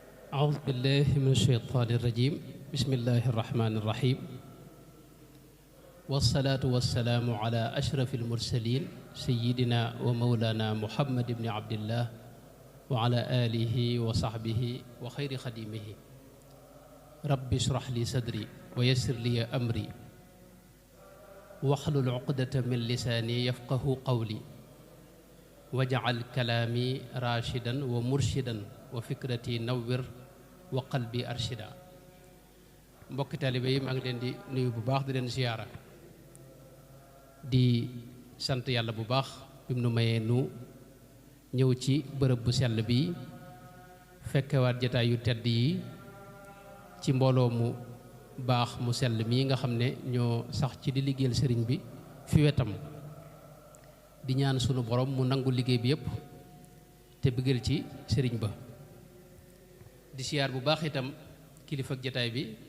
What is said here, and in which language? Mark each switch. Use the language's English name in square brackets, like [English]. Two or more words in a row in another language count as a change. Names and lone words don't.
[Arabic] أعوذ بالله من الشيطان الرجيم بسم الله الرحمن الرحيم والصلاة والسلام على أشرف المرسلين سيدنا ومولانا محمد بن عبد الله وعلى آله وصحبه وخير خديمه رب اشرح لي صدري ويسر لي أمري واحلل عقدة من لساني يفقه قولي واجعل كلامي راشدا ومرشدا وفكرتي نور وقلبي أرشدا [Wolof] mbokki taalibe yi maa ngi leen di nuyu bu baax di leen ziyaara di sant yàlla bu baax bi mu nu mayee nu ñëw ci bërëb bu sell bi fekkewaat jataay yu tedd yi ci mbooloo mu baax mu sell mii nga xam ne ñoo sax ci di liggéeyal sëriñ bi fi wetam di ñaan sunu borom mu nangu liggéey bi yépp te bëggal ci sëriñ ba di siyaar bu baax itam kilifa ak jataay bi